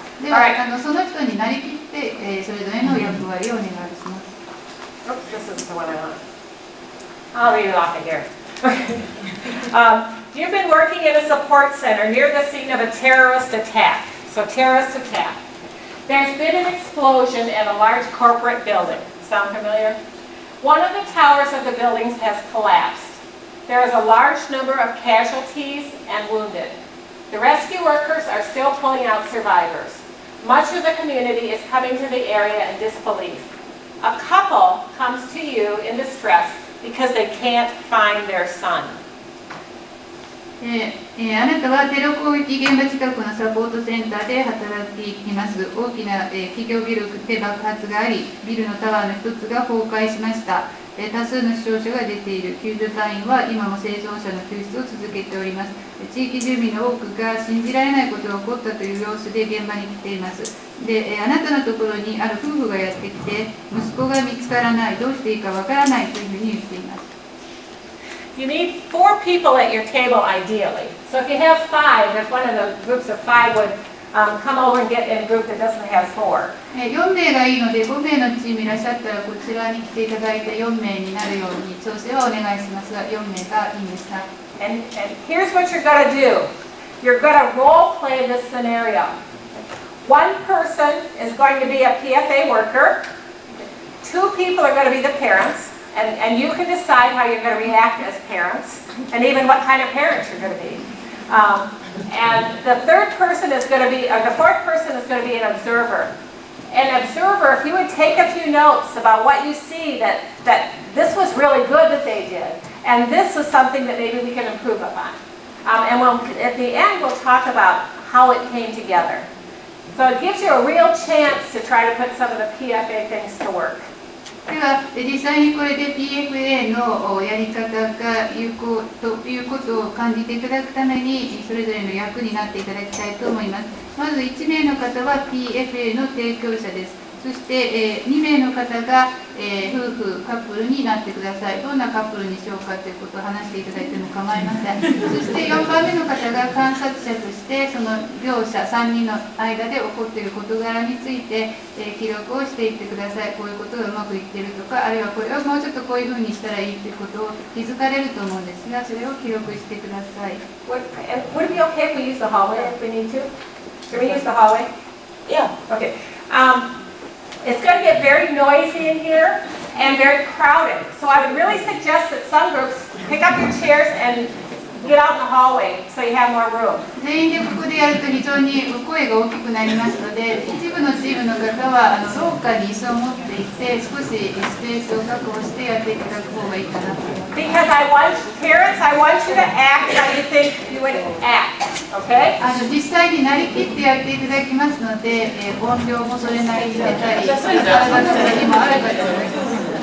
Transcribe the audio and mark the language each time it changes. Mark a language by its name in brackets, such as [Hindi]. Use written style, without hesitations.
[Japanese] では、その人になりきって、それぞれの役割をお願いします。 [English] Oops, this isn't the one I want. I'll read it off of here. You've been working in a support center near the scene of a terrorist attack. So terrorist attack. There's been an explosion in a large corporate building. Sound familiar? One of the towers of the buildings has collapsed. There is a large number of casualties and wounded. The rescue workers are still pulling out survivors. Much of the community is coming to the area in disbelief. A couple comes to you in distress because they can't find their son. [Japanese] あなたはテロ攻撃現場近くのサポートセンターで働いています。大きな企業ビルで爆発があり、ビルのタワーの一つが崩壊しました。多数の死傷者が出ている。救助隊員は今も生存者の救出を続けております。地域住民の多くが信じられないことが起こったという様子で現場に来ています。で、あなたのところにある夫婦がやってきて、息子が見つからない、どうしていいかわからないというふうに言っています。 [English] You need 4 people at your table ideally. So if you have 5, if one of the groups of 5 would come over and get in a group that doesn't have 4. [Japanese] 4名がいいので、5名のチームいらっしゃったらこちらに来ていただいて4名になるように調整はお願いしますが、4名がいいんですか。 [English] And here's what you're going to do. You're going to role play this scenario. One person is going to be a PFA worker. 2 people are going to be the parents. And you can decide how you're going to react as parents, and even what kind of parents you're going to be. And the third person is going to be, or the fourth person is going to be an observer. An observer, if you would take a few notes about what you see, that this was really good that they did, and this is something that maybe we can improve upon. And at the end, we'll talk about how it came together. So it gives you a real chance to try to put some of the PFA things to work. [Japanese] では実際にこれで PFA のやり方が有効ということを感じていただくためにそれぞれの役になっていただきたいと思います。まず1名の方は PFA の提供者です。そして、2名の方が、夫婦カップルになってください。どんなカップルにしようかということを話していただいても構いません。そして4番目の方が観察者としてその両者3人の間で起こっている事柄について、記録をしていってください。こういうことがうまくいっているとか、あるいはこれをもうちょっとこういうふうにしたらいいということを気づかれると思うんですが、それを記録してください。 [English] Would it be okay if we use the hallway if we need to? Can we use the hallway? Yeah. Okay. It's going to get very noisy in here and very crowded. So I would really suggest that some groups pick up your chairs and get out in the hallway so you have more room. [Japanese] 全員でここでやると非常に声が大きくなりますので、一部のチームの方は廊下に椅子を持っていて少しスペースを確保してやっていただく方がいいかなと思います。 [English] Because parents, I want you to act how you think you would act. Okay? [Japanese] 実際になりきってやっていただきますので、音量もそれなりに出たり、体の力にもあるかと思います。